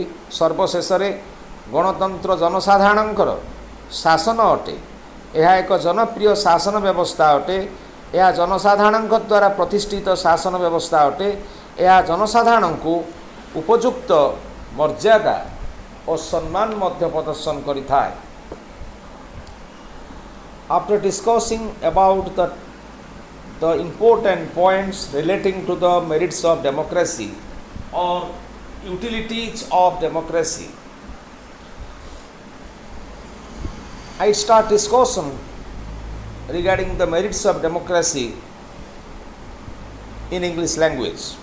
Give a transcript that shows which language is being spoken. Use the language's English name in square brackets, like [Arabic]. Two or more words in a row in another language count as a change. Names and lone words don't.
[Odia] ସର୍ବଶେଷରେ ଗଣତନ୍ତ୍ର ଜନସାଧାରଣଙ୍କର ଶାସନ ଅଟେ। ଏହା ଏକ ଜନପ୍ରିୟ ଶାସନ ବ୍ୟବସ୍ଥା ଅଟେ। ଏହା ଜନସାଧାରଣଙ୍କ ଦ୍ୱାରା ପ୍ରତିଷ୍ଠିତ ଶାସନ ବ୍ୟବସ୍ଥା ଅଟେ। ଏହା ଜନସାଧାରଣଙ୍କୁ ଉପଯୁକ୍ତ ମର୍ଯ୍ୟାଦା ଓ ସମ୍ମାନ ମଧ୍ୟ ପ୍ରଦର୍ଶନ କରିଥାଏ। [English] After discussing about the important points relating to the merits of democracy or utilities of democracy, I start discussion regarding the merits of democracy in English language.